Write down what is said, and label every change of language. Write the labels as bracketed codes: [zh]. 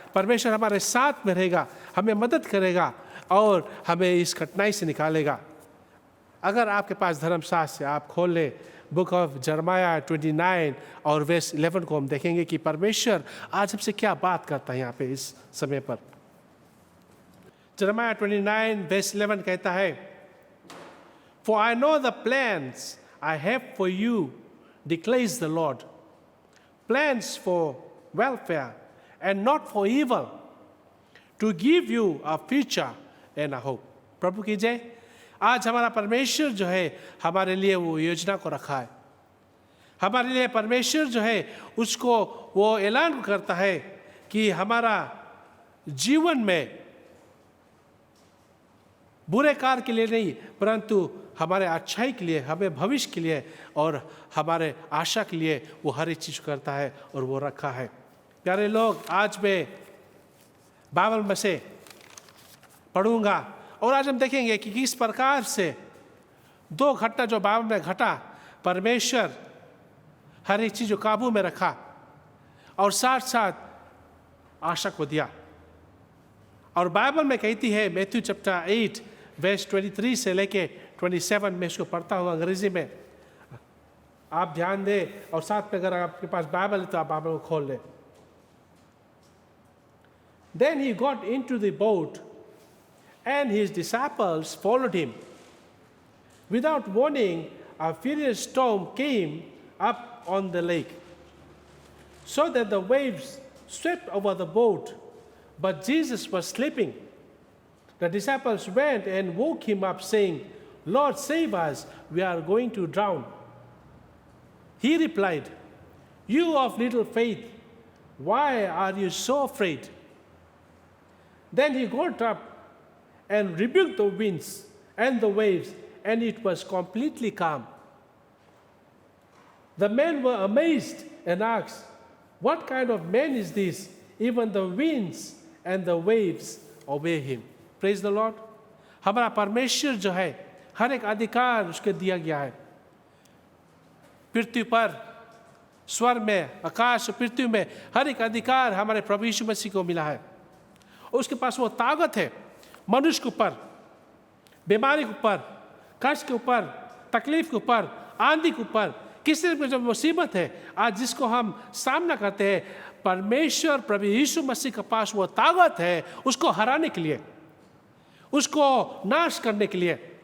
[hi] परमेश्वर हमारे साथ में रहेगा, हमें मदद करेगा और हमें इस कठिनाई से निकालेगा। अगर आपके पास धर्मशास्त्र आप खोल लें बुक ऑफ जरमाया 29 और वर्स 11 को, हम देखेंगे कि परमेश्वर आज हमसे क्या बात करता है यहाँ पे इस समय पर। जरमाया 29 वर्स 11 कहता है, [en] For I know the plans I have for you, declares the Lord, plans for welfare and not for evil, to give you a future and a hope. [hi] प्रभु की जय। आज हमारा परमेश्वर जो है हमारे लिए वो योजना को रखा है। हमारे लिए परमेश्वर जो है उसको वो ऐलान करता है कि हमारा जीवन में बुरे कार्य के लिए नहीं, परंतु हमारे अच्छाई के लिए, हमें भविष्य के लिए और हमारे आशा के लिए वो हर एक चीज़ करता है और वो रखा है। प्यारे लोग, आज मैं बाइबल में से पढ़ूंगा और आज हम देखेंगे कि किस प्रकार से दो घटना जो बाइबल में घटा, परमेश्वर हर एक चीज़ को काबू में रखा और साथ साथ आशा को दिया। और बाइबल में कहती है, मैथ्यू चैप्टर 8 वर्स 23 से लेके 27 में इसको पढ़ता हूँ अंग्रेजी में, आप ध्यान दें और साथ में अगर आपके पास बाइबल है तो आप बाइबल को खोल लें। [en] Then he got into the boat and his disciples followed him. Without warning, a furious storm came up on the lake, so that the waves swept over the boat, but Jesus was sleeping. The disciples went and woke him up, saying, Lord, save us, we are going to drown. He replied, You of little faith, why are you so afraid? Then he got up and rebuked the winds and the waves, and it was completely calm. The men were amazed and asked, What kind of man is this? Even the winds and the waves obey him. Praise the Lord. [hi] हमारा परमेश्वर जो है हर एक अधिकार उसके दिया गया है। पृथ्वी पर, स्वर में, आकाश पृथ्वी में हर एक अधिकार हमारे प्रभु यीशु मसीह को मिला है। उसके पास वो ताकत है मनुष्य के ऊपर, बीमारी के ऊपर, कष्ट के ऊपर, तकलीफ के ऊपर, आंधी के ऊपर, किसी भी जो मुसीबत है आज जिसको हम सामना करते हैं, परमेश्वर प्रभु यीशु मसीह के पास वो ताकत है उसको हराने के लिए, उसको नाश करने के लिए।